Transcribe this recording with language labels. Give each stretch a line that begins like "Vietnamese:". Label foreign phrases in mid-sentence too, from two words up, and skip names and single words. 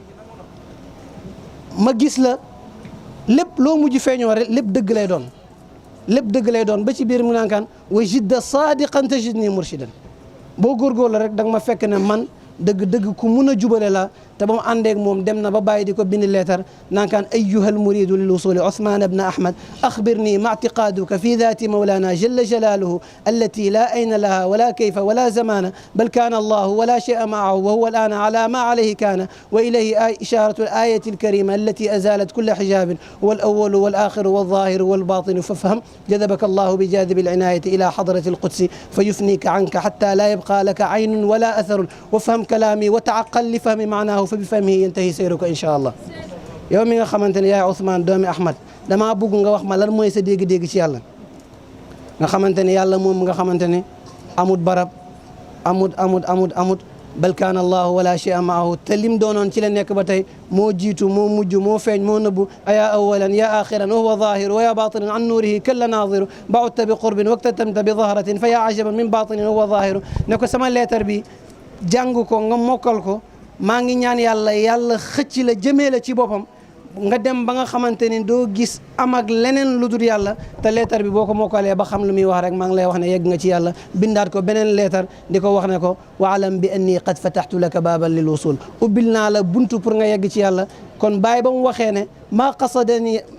Wolof: ma gis la lépp loo mujj feeñoo rek lépp dëgg lay doon lépp dëgg lay doon ba ci biir mu naan
Arabic: كن وجد صادقا تجدني مرشدا
Wolof: boo góorgóorlu rek da nga ma fekk ne man dëgg-dëgg ku mun a jubale la te ba mu àndeeg moom dem na ba bàyyi di ko bind leetar naan
Arabic: كان أيها المريد للوصول عثمان بن أحمد أخبرني ما اعتقادك في ذات مولانا جل جلاله التي لا أين لها ولا كيف ولا زمان بل كان الله ولا شيء معه وهو الآن على ما عليه كان وإليه إشارة الآية الكريمة التي أزالت كل حجاب هو الأول والآخر والظاهر والباطن فافهم جذبك الله بجاذب العناية إلى حضرة القدس فيفنيك عنك حتى لا يبقى لك عين ولا أثر وافهم كلامي وتعقل لفهم معناه فبفهمه ينتهي سيرك إن شاء الله
Wolof: yow mi nga xamante ne yaay Ousmane doomi Ahmad damaa bëgg nga wax ma lan mooy sa dégg-dégg ci yàlla nga xamante ne yàlla moom nga xamante ne amut barab amut
Arabic: بل كان الله ولا شيء معه
Wolof: te lim doonoon ci la nekk ba tey moo jiitu moo mujj moo feeñ moo nëbbu
Arabic: أيا أولا يا آخرا وهو ظاهر ويا باطنا عن نوره كلا ناظر بعدت بقرب واكتتمت ب ظهرة فيا عجبا من باطن وهو ظاهر
Wolof: ne ko sama leetar bi jàng ko nga mokkal ko maa ngi ñaan yàlla xëcc la jëmee la ci boppam nga dem ba nga xamante ni doo gis am ak leneen lu dul yàlla te leetar bi boo ko mokkalee ba xam lu muy wax rek maa ngi lay wax ne yegg nga ci yàlla bindaat ko beneen leetar di ko wax ne ko
Arabic: واعلم بأني قد فتحت لك بابا للوصول
Wolof: ubbil naa la buntu pour nga yegg ci yàlla kon bàyyi ba mu waxee ne
Arabic: ما قصدني